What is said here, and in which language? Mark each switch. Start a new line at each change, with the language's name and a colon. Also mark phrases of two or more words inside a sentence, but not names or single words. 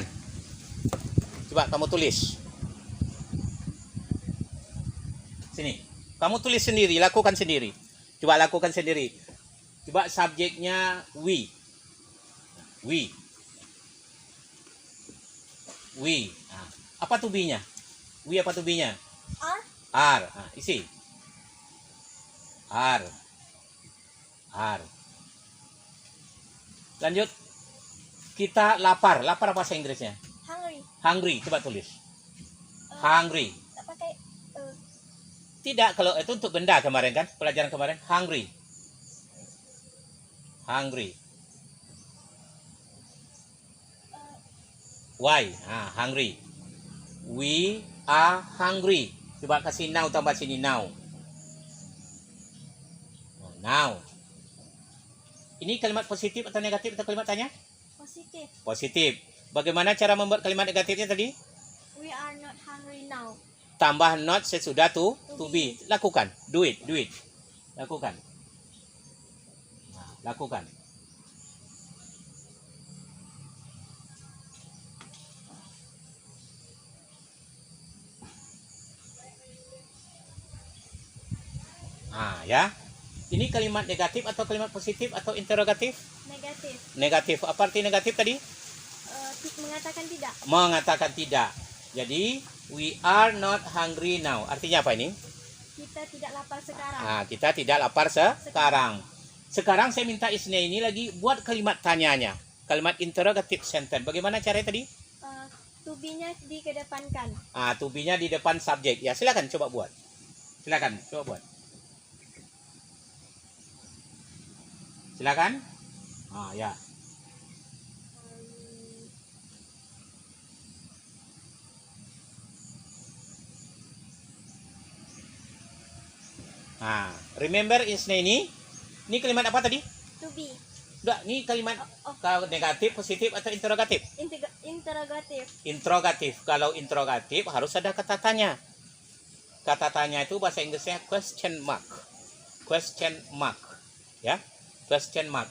Indonesian: Coba kamu tulis. Sini. Kamu tulis sendiri, lakukan sendiri. Coba lakukan sendiri. Coba subjeknya we. Apa
English: to be-
Indonesian: nya? We apa
English: to be-
Indonesian: nya? R. Isi. R. Lanjut. Kita lapar. Lapar apa bahasa Inggrisnya? Hungry. Coba tulis. Hungry. Pakai Tidak, kalau itu untuk benda kemarin kan? Pelajaran kemarin.
English: Hungry. Why? Hungry. We are hungry.
Indonesian: Coba kasih now tambah sini now. Now. Ini kalimat positif atau negatif atau kalimat tanya? Positif. Bagaimana cara membuat kalimat negatifnya tadi?
English: We are not hungry now.
Indonesian: Tambah not sesudah
English: to be.
Indonesian: Lakukan.
English: Do it.
Indonesian: Lakukan. Lakukan. Ya. Ini kalimat negatif atau kalimat positif atau interrogatif? Negatif. Apa arti negatif tadi? Mengatakan tidak. Jadi,
English: we are not hungry now.
Indonesian: Artinya apa ini? Kita tidak lapar sekarang. Kita tidak lapar sekarang. Sekarang saya minta Isna ini lagi buat kalimat tanyanya. Kalimat
English: interrogative sentence.
Indonesian: Bagaimana caranya tadi?
English: To be-
Indonesian: nya dikedepankan.
English: To be-
Indonesian: nya di depan subjek. Ya, silakan coba buat. Silakan. Ya. Remember Isna ini kalimat apa tadi?
English: To be.
Indonesian: Udah, ini kalimat negatif, positif atau interrogatif? Interrogatif. Kalau interrogatif harus ada kata tanya. Kata tanya itu bahasa Inggrisnya
English: question mark. Ya. Question mark.